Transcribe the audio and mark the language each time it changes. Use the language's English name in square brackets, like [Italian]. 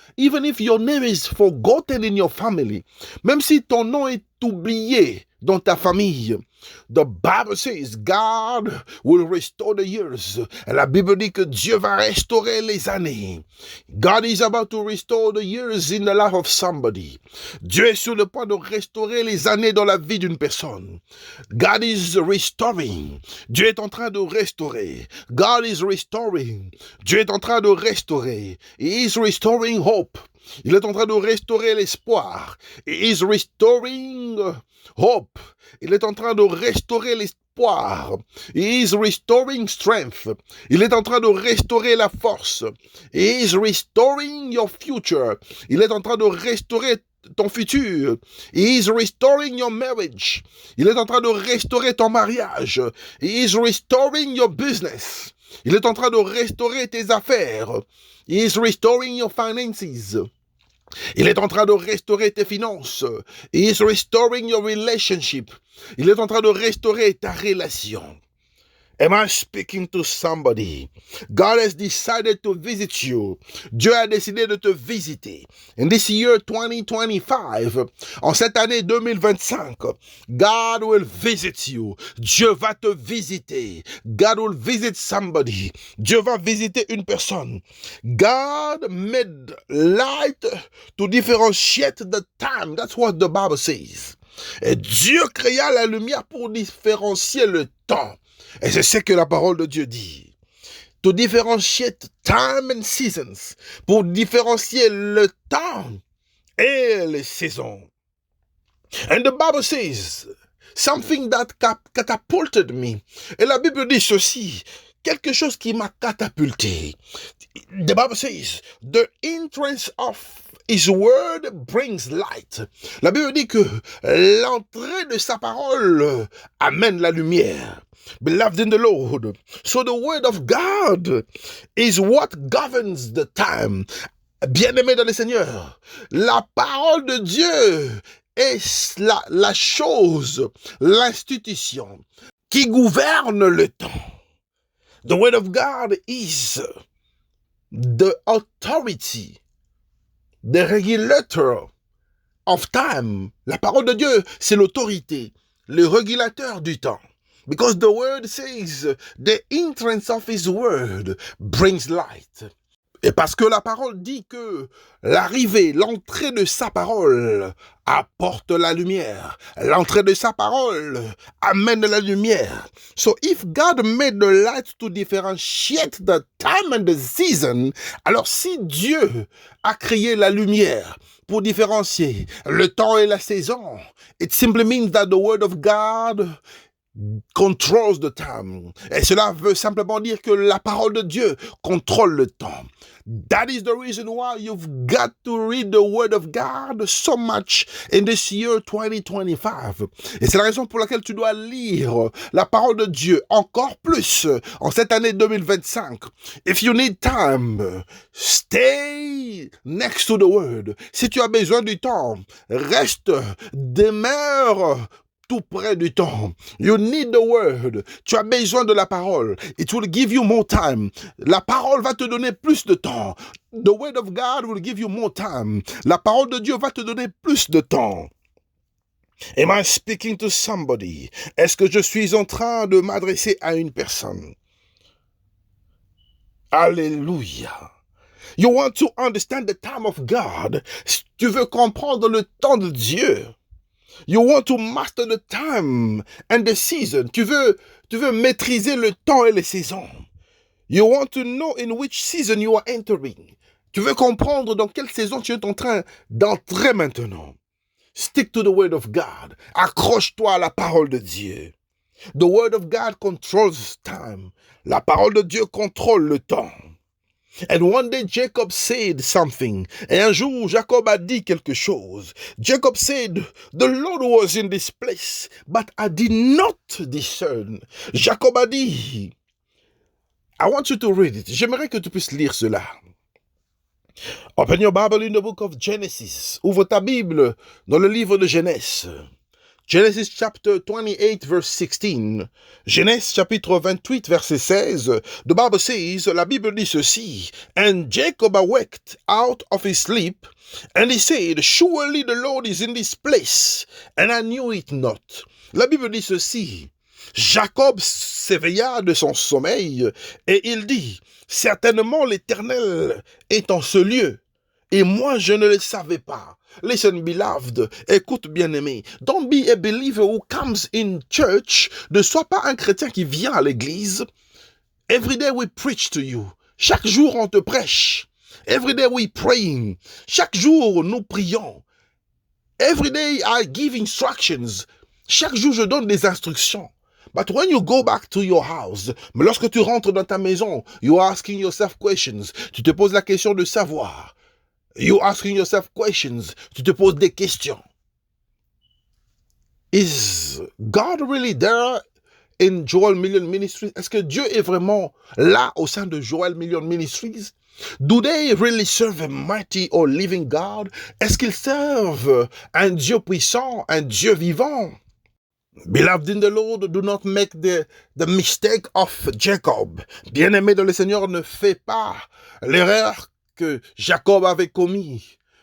[English] Even if your name is forgotten in your family. [French] Même si ton nom est oublié dans ta famille. [English] The Bible says God will restore the years. [French] La Bible dit que Dieu va restaurer les années. [English] God is about to restore the years in the life of somebody. [French] Dieu est sur le point de restaurer les années dans la vie d'une personne. [English] God is restoring. [French] Dieu est en train de restaurer. [English] God is restoring. [French] Dieu est en train de restaurer. [English] He is restoring hope. [French] Il est en train de restaurer l'espoir. [English] He is restoring hope. [French] Il est en train de restaurer l'espoir. [English] He is restoring strength. [French] Il est en train de restaurer la force. [English] He is restoring your future. [French] Il est en train de restaurer ton futur. [English] He is restoring your marriage. [French] Il est en train de restaurer ton mariage. [English] He is restoring your business. [French] Il est en train de restaurer tes affaires. [English] He is restoring your finances. [French] Il est en train de restaurer tes finances. [English] He is restoring your relationship. [French] Il est en train de restaurer ta relation. [English] Am I speaking to somebody? God has decided to visit you. [French] Dieu a décidé de te visiter. [English] In this year 2025, [French] en cette année 2025, [English] God will visit you. [French] Dieu va te visiter. [English] God will visit somebody. [French] Dieu va visiter une personne. [English] God made light to differentiate the time. That's what the Bible says. [French] Et Dieu créa la lumière pour différencier le temps. Et c'est ce que la parole de Dieu dit. [English] To differentiate time and seasons. [French] Pour différencier le temps et les saisons. [English] And the Bible says, something that catapulted me. [French] Et la Bible dit ceci, quelque chose qui m'a catapulté. [English] The Bible says, the entrance of His word brings light. [French] La Bible dit que l'entrée de sa parole amène la lumière. [English] Beloved in the Lord. So the word of God is what governs the time. [French] Bien-aimé dans le Seigneur, la parole de Dieu est la chose, l'institution qui gouverne le temps. [English] The word of God is the authority, the regulator of time. [French] La parole de Dieu, c'est l'autorité, le régulateur du temps. [English] Because the word says, the entrance of His word brings light. [French] Et parce que la parole dit que l'arrivée, l'entrée de sa parole apporte la lumière. L'entrée de sa parole amène la lumière. [English] So if God made the light to differentiate the time and the season, [French] alors si Dieu a créé la lumière pour différencier le temps et la saison, [English] it simply means that the word of God controls the time. [French] Et cela veut simplement dire que la parole de Dieu contrôle le temps. [English] That is the reason why you've got to read the word of God so much in this year 2025. [French] Et c'est la raison pour laquelle tu dois lire la parole de Dieu encore plus en cette année 2025. [English] If you need time, stay next to the word. [French] Si tu as besoin du temps, reste, demeure tout près du temps. [English] You need the word. [French] Tu as besoin de la parole. [English] It will give you more time. [French] La parole va te donner plus de temps. [English] The word of God will give you more time. [French] La parole de Dieu va te donner plus de temps. [English] Am I speaking to somebody? [French] Est-ce que je suis en train de m'adresser à une personne? Alléluia. [English] You want to understand the time of God. [French] Tu veux comprendre le temps de Dieu. [English] You want to master the time and the season. [French] Tu veux maîtriser le temps et les saisons. [English] You want to know in which season you are entering. [French] Tu veux comprendre dans quelle saison tu es en train d'entrer maintenant. [English] Stick to the word of God. [French] Accroche-toi à la parole de Dieu. [English] The word of God controls time. [French] La parole de Dieu contrôle le temps. [English] And one day Jacob said something. [French] Et un jour, Jacob a dit quelque chose. [English] Jacob said, the Lord was in this place, but I did not discern. [French] Jacob a dit, [English] I want you to read it. [French] J'aimerais que tu puisses lire cela. [English] Open your Bible in the book of Genesis. [French] Ouvre ta Bible dans le livre de Genèse. [English] Genesis chapter 28 verse 16. [French] Genèse chapitre 28 verset 16. [English] The Bible says, [French] la Bible dit ceci. [English] And Jacob awaked out of his sleep, and he said, surely the Lord is in this place, and I knew it not. [French] La Bible dit ceci. Jacob s'éveilla de son sommeil, et il dit, certainement l'Éternel est en ce lieu, et moi je ne le savais pas. [English] Listen, beloved, [French] écoute bien-aimé. [English] Don't be a believer who comes in church. [French] Ne sois pas un chrétien qui vient à l'église. [English] Every day we preach to you. [French] Chaque jour on te prêche. [English] Every day we praying. [French] Chaque jour nous prions. [English] Every day I give instructions. [French] Chaque jour je donne des instructions. [English] But when you go back to your house, [French] mais lorsque tu rentres dans ta maison, [English] you are asking yourself questions. [French] Tu te poses la question de savoir. [English] You asking yourself questions. [French] Tu te poses des questions. [English] Is God really there in Joel Million Ministries? [French] Est-ce que Dieu est vraiment là au sein de Joel Million Ministries? [English] Do they really serve a mighty or living God? [French] Est-ce qu'ils servent un Dieu puissant, un Dieu vivant? [English] Beloved in the Lord, do not make the mistake of Jacob. [French] Bien-aimé dans le Seigneur, ne fais pas l'erreur que Jacob avait commis.